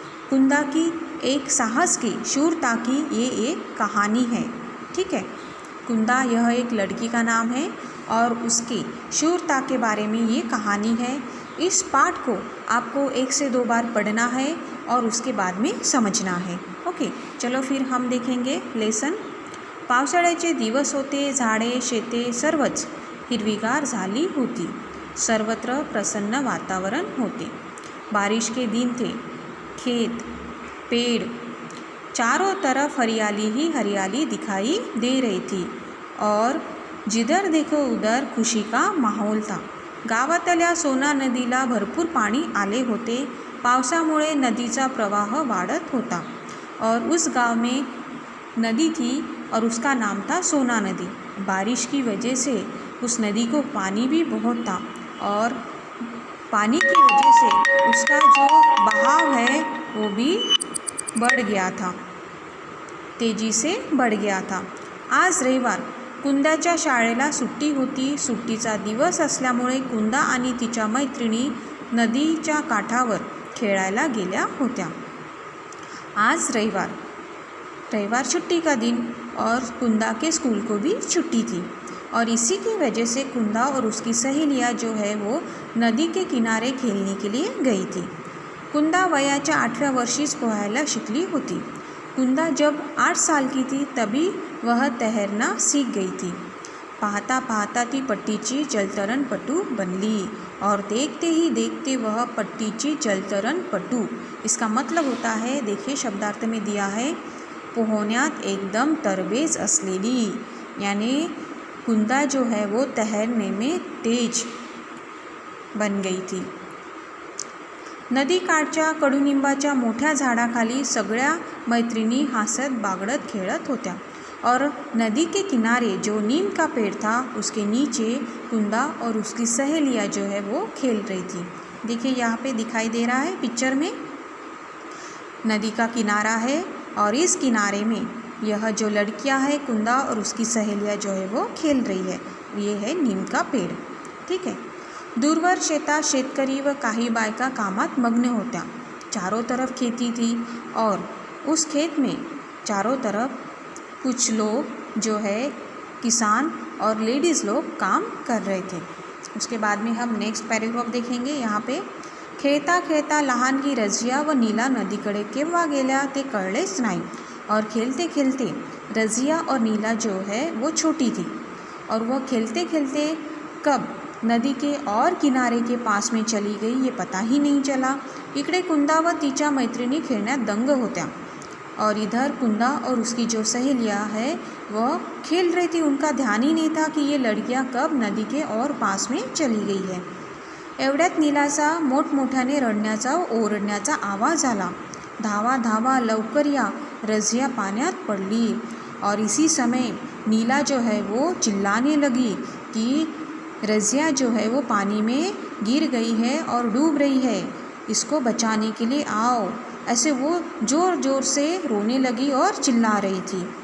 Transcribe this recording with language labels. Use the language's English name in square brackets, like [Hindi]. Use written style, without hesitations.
[Hindi] कुंदा की एक साहस की, शूरता की ये एक कहानी है। ठीक है, कुंदा यह एक लड़की का नाम है और उसकी शूरता के बारे में ये कहानी है। इस पाठ को आपको 1 से 2 बार पढ़ना है और उसके बाद में समझना है। ओके, चलो फिर हम देखेंगे लेसन। [Marathi] पावसाळ्याचे दिवस होते, झाडे शेते सर्वच हिरवीगार झाली होती। सर्वत्र प्रसन्न वातावरण होते। [Hindi] बारिश के दिन थे। खेत, पेड़, चारों तरफ हरियाली ही हरियाली दिखाई दे रही थी और जिधर देखो उधर खुशी का माहौल था। [Marathi] गावातल्या सोना नदीला भरपूर पाणी आले होते। पावसामुळे नदीचा प्रवाह वाढत होता [Hindi] और उस गांव में नदी थी और उसका नाम था सोना नदी। बारिश की वजह से उस नदी को पानी भी बहुत था और पानी की वजह से उसका जो बहाव है वो भी बढ़ गया था, तेजी से बढ़ गया था। [Marathi] आज रविवार, कुंदाच्या शाळेला सुट्टी होती। सुट्टीचा दिवस असल्यामुळे कुंदा आणि तिच्या मैत्रिणी नदीच्या काठावर खेळायला गेल्या होत्या। [Hindi] आज रविवार छुट्टी का दिन और कुंदा के स्कूल को भी छुट्टी थी और इसी की वजह से कुंदा और उसकी सहेलियाँ जो है वो नदी के किनारे खेलने के लिए गई थी। [Marathi] कुंदा वयाच्या 8व्या वर्षीच पोहायला शिकली होती। [Hindi] कुंदा जब 8 साल की थी तभी वह तैरना सीख गई थी। [Marathi] पाहता पाहता ती पट्टीची जलतरणपटू बनली [Hindi] और देखते ही देखते वह पट्टीची जलतरणपटू, इसका मतलब होता है, देखिए शब्दार्थ में दिया है, [Marathi] पोहण्यात एकदम तरबेज असलेली, [Hindi] यानी कुंदा जो है वो तैरने में तेज बन गई थी। [Marathi] नदीकाठच्या कडुनिंबाच्या मोठ्या झाडाखाली सगळ्या मैत्रिणी हसत बागडत खेळत होत्या [Hindi] और नदी के किनारे जो नीम का पेड़ था उसके नीचे कुंदा और उसकी सहेलियाँ जो है वो खेल रही थी। देखिए यहाँ पे दिखाई दे रहा है पिक्चर में, नदी का किनारा है और इस किनारे में यह जो लड़कियाँ है कुंदा और उसकी सहेलियाँ जो है वो खेल रही है। ये है नीम का पेड़। ठीक है, [Marathi] दूरवर शेतात शेतकरी व काही बायका कामात मग्न होत्या। [Hindi] चारों तरफ खेती थी और उस खेत में चारों तरफ कुछ लोग जो है किसान और लेडीज़ लोग काम कर रहे थे। उसके बाद में हम नेक्स्ट पैराग्राफ देखेंगे। यहाँ पे [Marathi] खेळता खेळता लहानगी रजिया व नीला नदीकडे केव्हा गेल्या ते कळलेच नाही [Hindi] और खेलते खेलते रजिया और नीला जो है वो छोटी थी और वह खेलते खेलते कब नदी के और किनारे के पास में चली गई ये पता ही नहीं चला। [Marathi] इकडे कुंदा व तिच्या मैत्रिणी खेळण्यात दंग होत्या [Hindi] और इधर कुंदा और उसकी जो सहेलियाँ है वह खेल रही थी। उनका ध्यान ही नहीं था कि ये लड़कियाँ कब नदी के और पास में चली गई है। [Marathi] एवढ्यात नीलाचा मोठमोठ्याने रडण्याचा ओरडण्याचा आवाज आला। धावा धावा लवकर या, रजिया पाण्यात पडली। [Hindi] और इसी समय नीला जो है वो चिल्लाने लगी कि रजिया जो है वो पानी में गिर गई है और डूब रही है, इसको बचाने के लिए आओ। ऐसे वो ज़ोर ज़ोर से रोने लगी और चिल्ला रही थी।